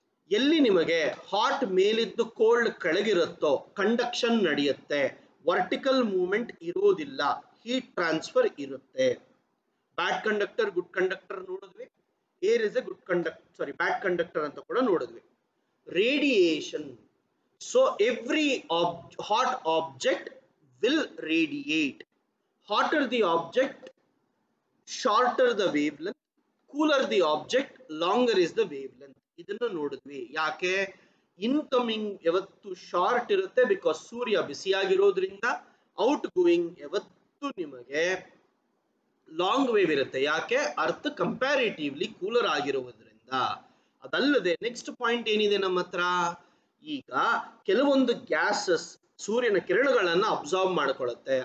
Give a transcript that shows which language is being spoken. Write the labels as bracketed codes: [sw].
[kn] ಎಲ್ಲಿ ನಿಮಗೆ ಹಾಟ್ ಮೇಲಿದ್ದು ಕೋಲ್ಡ್ ಕೆಳಗಿರುತ್ತೋ ಕಂಡಕ್ಷನ್ ನಡೆಯುತ್ತೆ, ವರ್ಟಿಕಲ್ ಮೂವ್ಮೆಂಟ್ ಇರೋದಿಲ್ಲ, ಹೀಟ್ ಟ್ರಾನ್ಸ್ಫರ್ ಇರುತ್ತೆ. [en] bad conductor, good conductor [kn] ನೋಡಿದ್ವಿ. [en] air is a good conductor, bad conductor [kn] ಅಂತ ಕೂಡ ನೋಡಿದ್ವಿ. [en] Radiation, so every hot object will radiate. Hotter the object, shorter the wavelength. Cooler the object, longer is the wavelength. [kn] ಇದನ್ನು ನೋಡಿದ್ವಿ. ಯಾಕೆ? Incoming ಯಾವತ್ತು short ಇರುತ್ತೆ, because Surya ಬಿಸಿಯಾಗಿರೋದ್ರಿಂದ. Out going ಯಾವತ್ತು ನಿಮಗೆ ಲಾಂಗ್ ವೇವ್ ಇರುತ್ತೆ. ಯಾಕೆ? ಅರ್ಥ ಕಂಪ್ಯಾರಿಟಿವ್ಲಿ ಕೂಲರ್ ಆಗಿರುವುದರಿಂದ. ಅದಲ್ಲದೆ ನೆಕ್ಸ್ಟ್ ಪಾಯಿಂಟ್ ಏನಿದೆ ನಮ್ಮ ಹತ್ರ, ಈಗ ಕೆಲವೊಂದು ಗ್ಯಾಸಸ್ ಸೂರ್ಯನ ಕಿರಣಗಳನ್ನು ಅಬ್ಸಾರ್ಬ್ ಮಾಡಿಕೊಳ್ಳುತ್ತೆ.